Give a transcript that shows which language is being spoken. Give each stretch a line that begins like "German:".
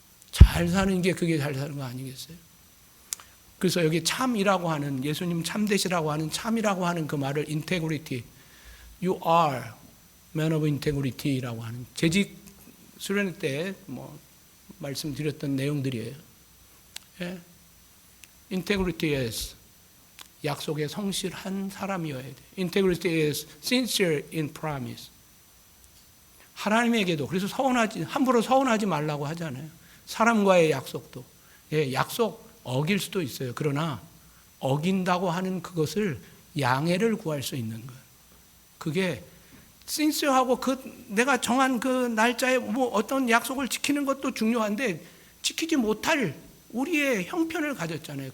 Korean: 잘 사는 게 그게 잘 사는 거 아니겠어요? 그래서 여기 참이라고 하는, 예수님 참되시라고 하는 참이라고 하는 그 말을
English: integrity, you are man of integrity
Korean: 라고 하는, 재직 수련 때 말씀드렸던 내용들이에요. 예?
English: integrity is
Korean: 약속에 성실한 사람이어야 돼.
English: integrity is sincere in promise.
Korean: 하나님에게도, 그래서 함부로 서운하지 말라고 하잖아요. 사람과의 약속도. 예, 약속 어길 수도 있어요. 그러나 어긴다고 하는 그것을 양해를 구할 수 있는 거예요. 그게 신스하고 내가 정한 그 날짜에 어떤 약속을 지키는 것도 중요한데, 지키지 못할 우리의 형편을 가졌잖아요.